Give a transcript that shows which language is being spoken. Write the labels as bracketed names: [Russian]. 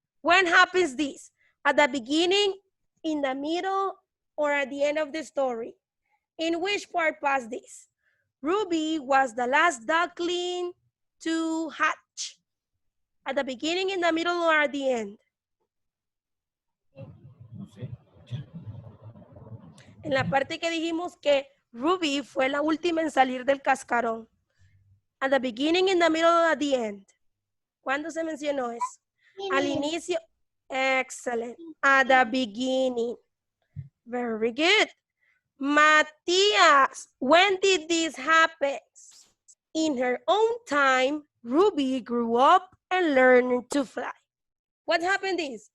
[English] When happens this? At the beginning, in the middle, or at the end of the story? In which part past this? Ruby was the last duckling to hatch. At the beginning, in the middle, or at the end? [Spanish] En la parte que dijimos que Ruby fue la última en salir del cascarón. [English] At the beginning, in the middle, or at the end. [Spanish] ¿Cuándo se mencionó eso? Al inicio. Excellent. [English] At the beginning. Very good. Matías, when did this happen? In her own time, Ruby grew up and learned to fly. What happened is?